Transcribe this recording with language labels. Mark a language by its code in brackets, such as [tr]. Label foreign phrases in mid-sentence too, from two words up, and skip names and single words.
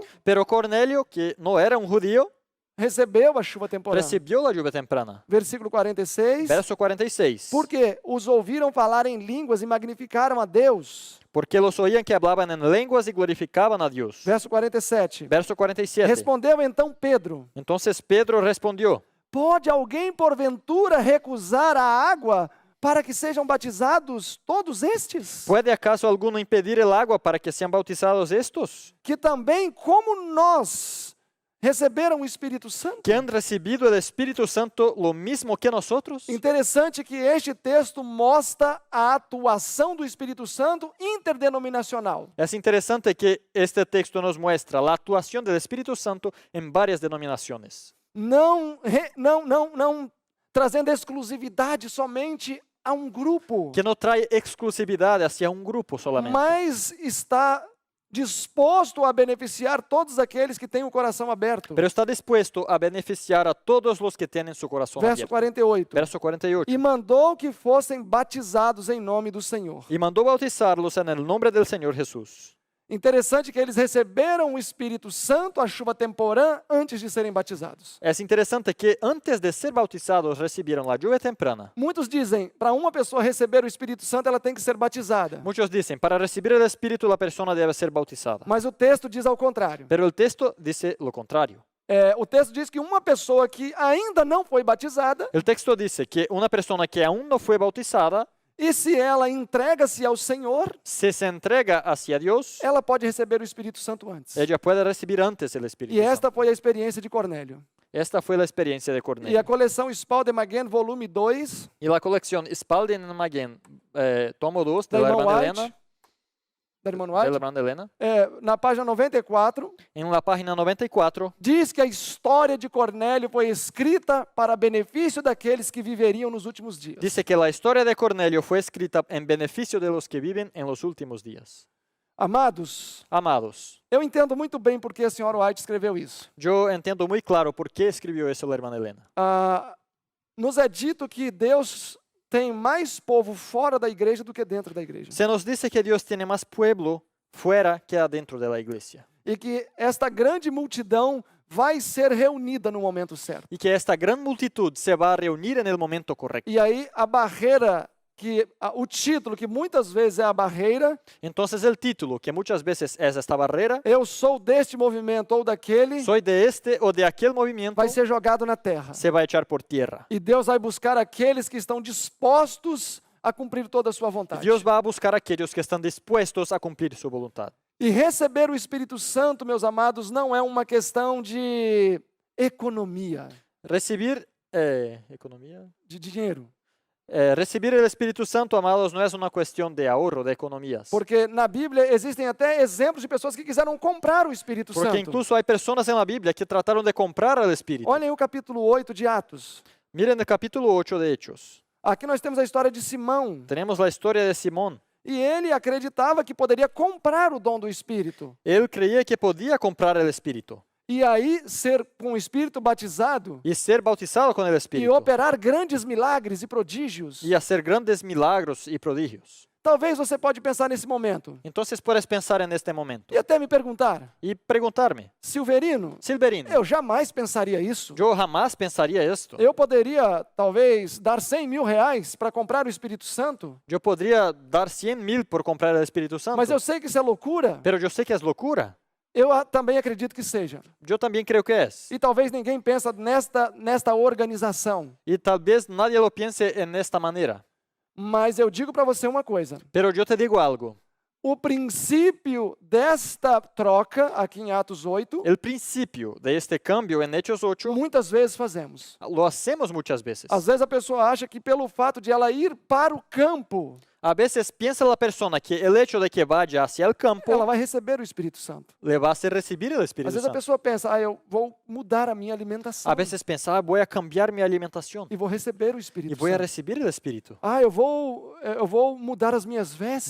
[es] Pero Cornelio, que no era un judío, [pt] recebeu a chuva temporã. [es] recibió la lluvia temprana. [pt] Versículo 46. [es] Verso 46. [pt] Porque os ouviram falar em línguas e magnificaram a Deus. [es] Porque los oían que hablaban en lenguas y glorificaban a Dios. [pt] Verso 47. [es] Verso 47. [pt] Respondeu então Pedro: [es] Entonces Pedro respondió: [pt] Pode alguém porventura recusar a água para que sejam batizados todos estes? [es] ¿Puede acaso alguno impedir el agua para que sean bautizados estos, [pt] Que também, como nós, receberam o Espírito Santo? [es] que han recibido el Espíritu Santo lo mismo que nosotros? [pt] Interessante que este texto mostra a atuação do Espírito Santo interdenominacional. [es] Es interesante que este texto nos muestra la actuación del Espíritu Santo en varias denominaciones. [pt] Não trazendo exclusividade somente a um grupo, [es] Que no trae exclusividad hacia un grupo solamente, [pt] mas está disposto a beneficiar todos aqueles que têm o coração aberto. [es] pero está dispuesto a beneficiar a todos los que tienen su corazón [pt] Verso [es] abierto. [pt] 48. [es] Verso 48. [pt] E mandou que fossem batizados em nome do Senhor. [es] Y mandó bautizarlos en el nombre del Señor Jesús. [pt] Interessante que eles receberam o Espírito Santo, a chuva temporã, antes de serem batizados. [es] Es interesante que antes de ser bautizados recibieron la lluvia temprana. [pt] Muitos dizem, para uma pessoa receber o Espírito Santo, ela tem que ser batizada. [es] Muchos dicen, para recibir el Espíritu la persona debe ser bautizada. [pt] Mas o texto diz ao contrário. [es] Pero el texto dice lo contrario. [pt] O texto diz que uma pessoa que ainda não foi batizada, [es] El texto dice que una persona que aún no fue bautizada, [pt] e se ela entrega-se ao Senhor, [es] si se entrega hacia Dios, [pt] ela pode receber o Espírito Santo antes. [es] ella puede recibir antes el Espíritu [pt] E [es] Santo. [pt] esta foi a experiência de Cornélio. [es] Esta fue la experiencia de [pt] E a [es] Cornelio. [pt] coleção Spalding-Maguen, volume 2, [es] Y la colección Spalding and Maguen, tomo 2, de [pt] da [es] la [pt] irmã [es] hermana [pt] White, [es] Elena, [pt] da irmã [es] de la [pt] White, [es] hermana Elena, [pt] na página 94, [es] en la página 94, [pt] diz que a história de Cornélio foi escrita para benefício daqueles que viveriam nos últimos dias. [es] dice que la historia de Cornelio fue escrita en beneficio de los que viven en los últimos días. [pt] Amados, [es] Amados, [pt] eu entendo muito bem porque a senhora White escreveu isso. [es] yo entiendo muy claro por qué escribió eso la hermana Elena. [pt] Nos é dito que Deus tem mais povo fora da igreja do que dentro da igreja. [es] Se nos dice que Dios tiene más pueblo fuera que adentro de la iglesia. [pt] E que esta grande multidão vai ser reunida no momento certo. [es] Y que esta gran multitud se va a reunir en el momento correcto. [pt] E aí a barreira, o título que muitas vezes é a barreira, [es] Entonces el título, que muchas veces es esta barrera, [pt] eu sou deste movimento ou daquele, [es] soy de este o de aquel movimiento, [pt] vai ser jogado na terra. [es] se va a echar por tierra. [pt] E Deus vai buscar aqueles que estão dispostos a cumprir toda a sua vontade. [es] Dios va a buscar a aquellos que están dispuestos a cumplir su voluntad. [pt] E receber o Espírito Santo, meus amados, não é uma questão de economia, [es] Recibir, economía. [pt] de dinheiro. [es] Recibir el Espíritu Santo, amados, no es una cuestión de ahorro, de economías. [pt] Porque na Bíblia existem até exemplos de pessoas que quiseram comprar o Espírito [es] Porque [pt] Santo. [es] incluso hay personas en la Biblia que trataron de comprar al Espíritu. [pt] Olhem o capítulo 8 de Atos. [es] Miren el capítulo 8 de Hechos. [pt] Aqui nós temos a história de Simão. [es] Tenemos la historia de Simón. [pt] E ele acreditava que poderia comprar o dom do Espírito. [es] Él creía que podía comprar el Espíritu [pt] E aí ser com o Espírito batizado [es] y ser bautizado con el [pt] e [es] Espíritu [pt] operar grandes milagres e prodígios. [es] y hacer grandes milagros y prodigios. [pt] Talvez você pode pensar nesse momento [es] Entonces puedes pensar en este momento [pt] e até me perguntar, [es] y preguntarme, [pt] Silverino, [es] Silverino, [pt] eu jamais pensaria isso. [es] yo jamás pensaría esto. [pt] Eu poderia, talvez, dar 100 mil reais para comprar o Espírito Santo, [es] Yo podría dar 100,000 por comprar el Espíritu Santo, [pt] mas eu sei que isso é loucura. [es] pero yo sé que es locura. [pt] Eu também acredito que seja. [es] Yo también creo que es. [pt] E talvez ninguém pensa nesta organização. [es] Y tal vez nadie lo piense en esta manera. [pt] Mas eu digo para você uma coisa. [es] Pero yo te digo algo. [pt] O princípio desta troca, aqui em Atos 8, [es] El principio de este cambio en Hechos 8 [pt] muitas vezes fazemos. [es] lo hacemos muchas veces. [pt] Às vezes a pessoa acha que pelo fato de ela ir para o campo, [es] A veces piensa la persona que el hecho de que vaya hacia el campo [pt] ela vai receber o Espírito Santo. [es] le va a hacer recibir el [pt] Às [es] Espíritu [pt] vezes a [es] Santo. [pt] pessoa pensa, eu vou mudar a minha alimentação [es] A veces pensa, "Ah, voy a cambiar mi alimentación [pt] e vou receber o [es] y [pt] Espírito [es] voy a [pt] Santo. [es] recibir el Espíritu. [pt] Eu vou mudar as minhas vestes